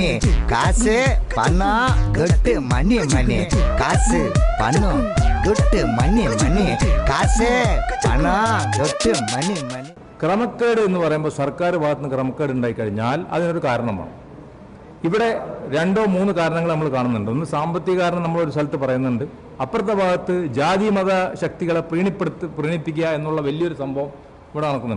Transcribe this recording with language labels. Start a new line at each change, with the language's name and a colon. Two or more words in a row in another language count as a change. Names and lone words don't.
Tamil: காசு பணம் கொட்டு மணி காசு பணம் கொட்டு மணி காசு பணம் கொட்டு മണി.
Malayalam: ക്രമക്കേട് എന്ന് പറയുമ്പോൾ സർക്കാർ ഭാഗത്ത് നിന്ന് ക്രമക്കേട് ഉണ്ടായിക്കഴിഞ്ഞാൽ അതിനൊരു കാരണമാണ്. ഇവിടെ 2-3 കാരണങ്ങൾ നമ്മൾ കാണുന്നുണ്ട്. ഒന്ന് സാമ്പത്തിക കാരണം നമ്മളൊരു സ്ഥലത്ത് പറയുന്നുണ്ട്. അപ്പുറത്തെ ഭാഗത്ത് ജാതി മത ശക്തികളെ പ്രീണിപ്പിക്കുക എന്നുള്ള വലിയൊരു സംഭവം ഇവിടെ നടക്കുന്നുണ്ട്.